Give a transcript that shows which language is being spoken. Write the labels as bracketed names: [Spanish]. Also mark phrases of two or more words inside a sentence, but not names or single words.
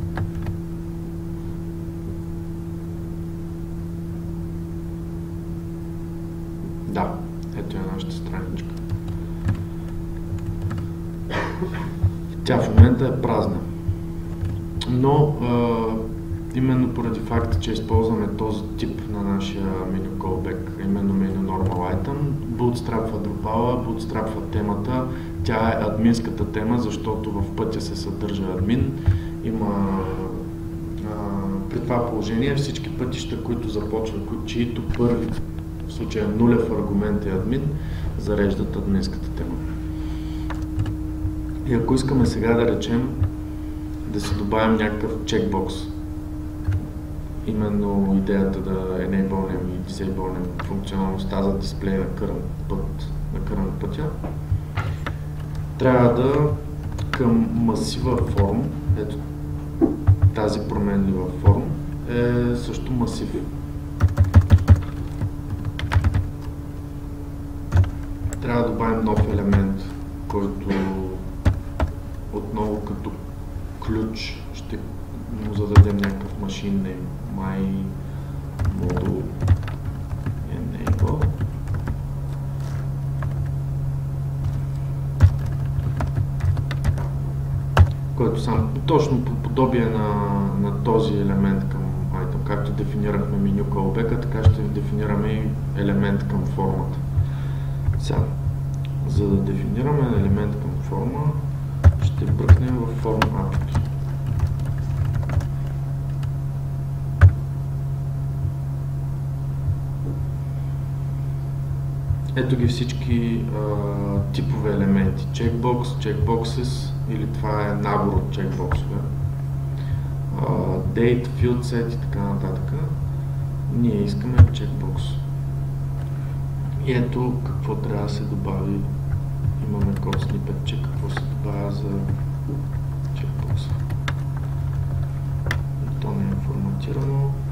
[Bulgarian] Да, ето е нашата страничка. Тя в момента е празна. Но именно поради факта, че използваме този тип на нашия [English] menu callback, [Bulgarian] именно [English] menu normal item, [Bulgarian] bootstrapва Drupal, bootstrapва темата. Тя е админската тема, защото в пътя се съдържа админ. Има при това положение всички пътища, които започват, чието първи, в случая нулев аргумент е админ, зареждат админската тема. И ако искаме сега да речем да си добавим някакъв чекбокс, именно идеята да enable'нем и disable'нем функционалността за дисплей на current пътя, трябва да към масива form, ето тази променлива form е също масив. Трябва да добавим нов елемент, който отново като ключ ще му зададем някакъв [English] machine name, my model enable. [Bulgarian] Който сам точно по подобие на този елемент към item, както дефинирахме меню callback, така ще дефинираме и елемент към формата. Сега, за да дефинираме елемент към форма, ще бръкнем в [English] form app. [Bulgarian] Ето ги всички типове елементи. [English] Checkbox, checkboxes, [Bulgarian] или това е набор от чекбоксове. [English] Date, field set [Bulgarian] и така нататък. Ние искаме чекбокс. И ето какво трябва да се добави. Имаме код снипет, че какво се добавя за чекбокса. То не е форматирано.